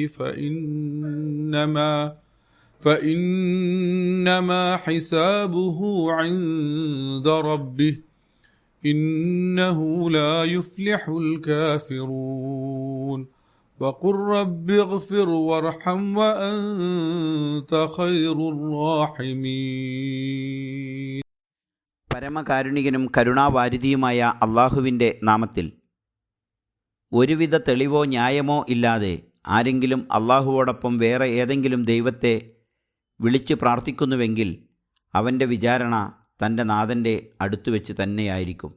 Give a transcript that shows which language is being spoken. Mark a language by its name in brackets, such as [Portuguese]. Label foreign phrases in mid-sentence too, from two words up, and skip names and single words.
[Arabic] فإنما حسابه عند ربه إنه لا يفلح الكافرون وقل رب اغفر وارحم وأنت خير الراحمين. [Malayalam] പരമകാരുണികനും കരുണാവാരിധിയുമായ അള്ളാഹുവിൻ്റെ നാമത്തിൽ. ഒരുവിധ തെളിവോ ന്യായമോ ഇല്ലാതെ ആരെങ്കിലും അള്ളാഹുവോടൊപ്പം വേറെ ഏതെങ്കിലും ദൈവത്തെ വിളിച്ച് പ്രാർത്ഥിക്കുന്നുവെങ്കിൽ അവൻ്റെ വിചാരണ തൻ്റെ നാഥൻ്റെ അടുത്തുവെച്ച് തന്നെയായിരിക്കും.